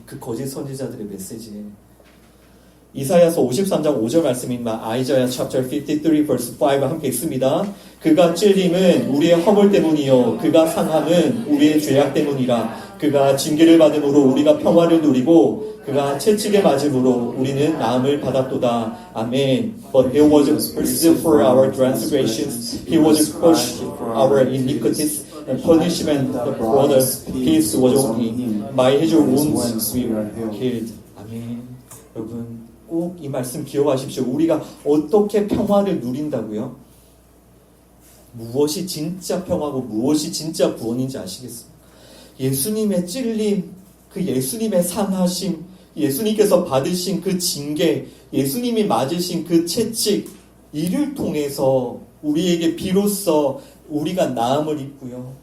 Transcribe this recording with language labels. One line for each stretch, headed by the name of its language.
Korean: 그 거짓 선지자들의 메시지에. 이사야서 53장 5절 말씀입니다. 아이자야
English: chapter 53 verse 5
Korean: 함께 읽습니다. 그가 찔림은 우리의 허물 때문이요 그가 상함은 우리의 죄악 때문이라. 그가 징계를 받음으로 우리가 평화를 누리고 그가 채찍에 맞음으로 우리는 나음을 받았도다. 아멘.
English: But he was bruised for our transgressions, he was crushed for our iniquities, and punishment that brought us peace was on him. By his wounds we were healed.
Korean: 아멘. 여러분, 꼭 이 말씀 기억하십시오. 우리가 어떻게 평화를 누린다고요? 무엇이 진짜 평화고 무엇이 진짜 구원인지 아시겠습니까? 예수님의 찔림, 그 예수님의 상하심, 예수님께서 받으신 그 징계, 예수님이 맞으신 그 채찍, 이를 통해서 우리에게 비로소 우리가 나음을 입고요.